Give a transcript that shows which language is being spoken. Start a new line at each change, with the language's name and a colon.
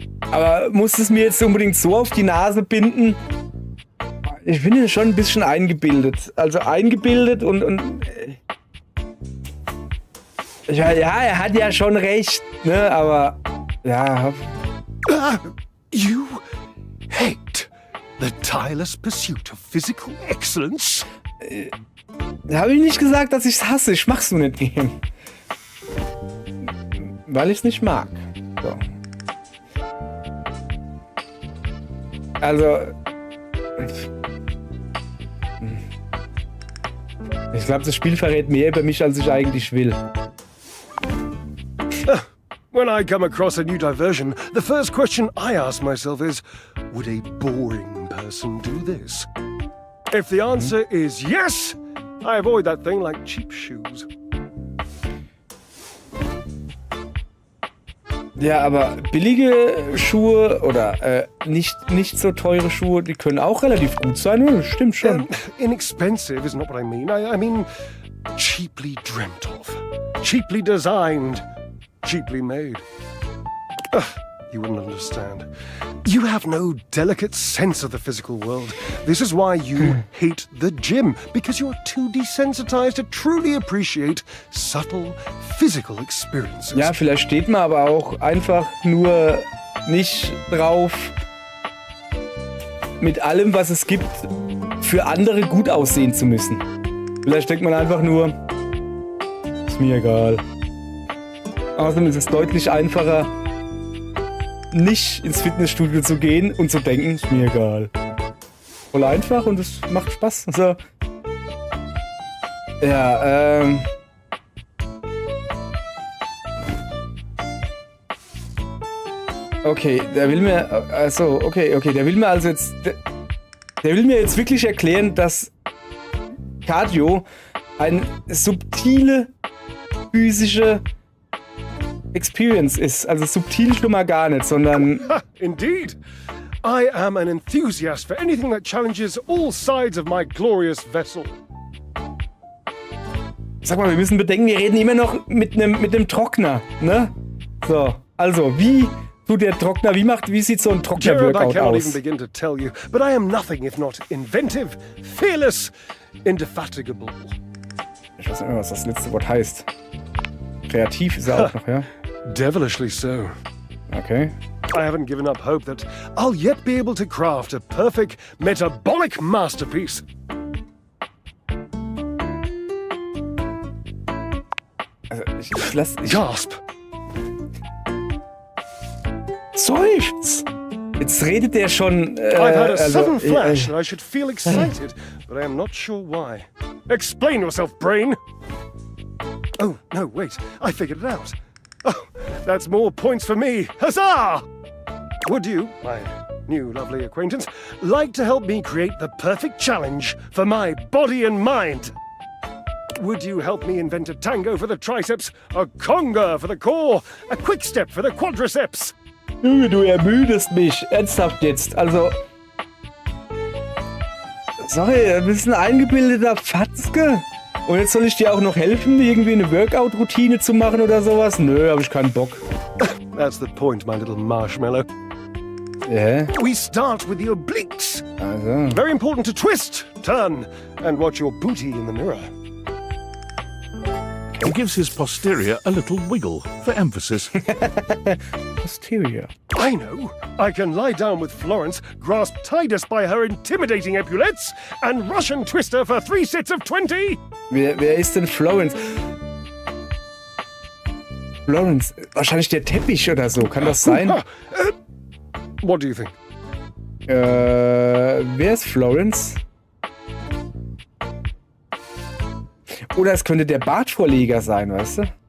German: Aber muss es mir jetzt unbedingt so auf die Nase binden? Ich bin ja schon ein bisschen eingebildet. Also eingebildet und ja, er hat ja schon recht, ne? Aber ja.
English: You hate the tireless pursuit of physical excellence?
German: Habe ich nicht gesagt, dass ich es hasse. Ich mach's nur nicht gern. Weil ich es nicht mag. So. Also. Ich glaube, das Spiel verrät mehr über mich, als ich eigentlich will.
English: When I come across a new diversion, the first question I ask myself is, would a boring person do this? If the answer is yes, I avoid that thing like cheap shoes.
German: Ja, aber billige Schuhe oder nicht so teure Schuhe, die können auch relativ gut sein, das stimmt schon.
English: Inexpensive is not what I mean. I mean cheaply dreamt of, cheaply designed, cheaply made. You wouldn't understand. You have no delicate sense of the physical world. This is why you hate the gym, because you're too desensitized to truly appreciate subtle physical experiences.
German: Ja, vielleicht steht man aber auch einfach nur nicht drauf, mit allem, was es gibt, für andere gut aussehen zu müssen. Vielleicht denkt man einfach nur, ist mir egal. Außerdem ist es deutlich einfacher, nicht ins Fitnessstudio zu gehen und zu denken, ist mir egal. Voll einfach und es macht Spaß. Also, ja, okay, der will mir, der will mir also jetzt, der will mir jetzt wirklich erklären, dass Cardio eine subtile physische Experience ist. Also subtil schon mal gar nicht, sondern...
English: Indeed. I am an enthusiast for anything that challenges all sides of my glorious vessel.
German: Sag mal, wir müssen bedenken, wir reden immer noch mit einem Trockner, ne? So, also, wie tut der Trockner, wie sieht so ein Trockner-Workout
English: I cannot
German: aus?
English: even begin to tell you, but I am nothing if not inventive, fearless, indefatigable.
German: Ich weiß nicht mehr, was das letzte Wort heißt. Kreativ ist er auch noch, ja?
English: Devilishly so. Okay. I haven't given up hope that I'll yet be able to craft a perfect metabolic masterpiece.
German: Also
English: Gasp.
German: Seufz. Jetzt redet der schon.
English: I've had a sudden flash that I should feel excited, but I am not sure why. Explain yourself, brain. Oh, no, wait. I figured it out. Oh, that's more points for me. Huzzah! Would you, my new lovely acquaintance, like to help me create the perfect challenge for my body and mind? Would you help me invent a tango for the triceps, a conga for the core, a quick step for the quadriceps?
German: Junge, du ermüdest mich. Ernsthaft jetzt. Also. Sorry, du bist ein eingebildeter Fatzke. Und jetzt soll ich dir auch noch helfen, irgendwie eine Workout-Routine zu machen oder sowas? Nö, hab ich keinen Bock.
English: That's the point, my little marshmallow. Yeah. We start with the obliques.
German: Also.
English: Very important to twist, turn, and watch your booty in the mirror. He gives his posterior a little wiggle for emphasis. Posterior. I know. I can lie down with Florence, grasp Titus by her intimidating epaulettes, and Russian twist her for 3 sets of 20.
German: Wer ist denn Florence? Florence, wahrscheinlich der Teppich oder so. Kann das sein?
English: What do you think?
German: Wer ist Florence? Oder es könnte der Bartvorleger sein, weißt du?